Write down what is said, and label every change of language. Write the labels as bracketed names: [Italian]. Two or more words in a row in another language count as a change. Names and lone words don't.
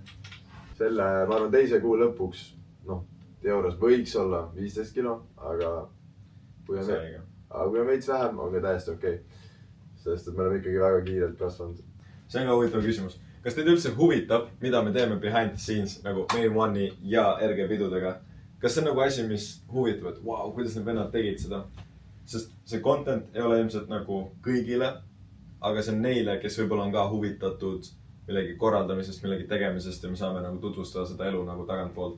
[Estonian] Selle, ma arvan, 2 kuu lõpuks, teoorias võiks olla 15 kilo, aga kui on veits vähem, on ka täiesti okei. Sest et me oleme ikkagi väga kiirelt kasvanud. See on ka huvitav küsimus. Kas teid üldse huvitab, mida me teeme [English] behind the scenes [Estonian] nagu main one'i ja RG pidudega? Kas see on nagu asi, mis huvitab, et wow, kuidas need vennad tegid seda? Sest see content ei ole ilmselt nagu kõigile, aga see on neile, kes võib-olla on ka huvitatud millegi korraldamisest, millegi tegemisest ja me saame nagu tutvustada seda elu nagu tagantpoolt.